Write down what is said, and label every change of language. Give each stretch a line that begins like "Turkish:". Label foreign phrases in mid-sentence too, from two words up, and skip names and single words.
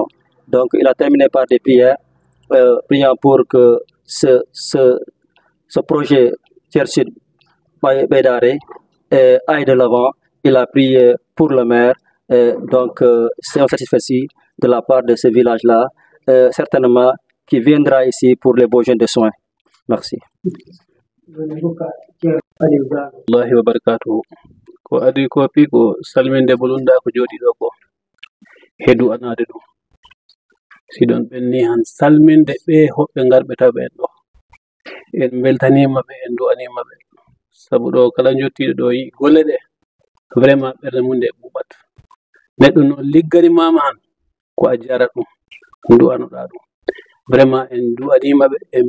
French: Donc, il a terminé par des prières, priant pour que ce projet Thiers Sud Bédare aille de l'avant. Il a prié pour le maire. Donc, c'est un satisfait de la part de ce village-là, certainement, qui viendra ici pour les besoins de soins. Merci.
Arabic: Allahi wa barakatuhu.
Fula: Ko adi ko pi ko salminde bolunda ko jodi do ko hedu anade dum sidon benni han salminde be hobbe garbe tabe en do en beltanima be en du'anima be sabu do kala jottido do yi golle de vraiment berde munde bubat neddo no liggari mama han ko a jara dum du'anoda dum vraiment en du'anima be en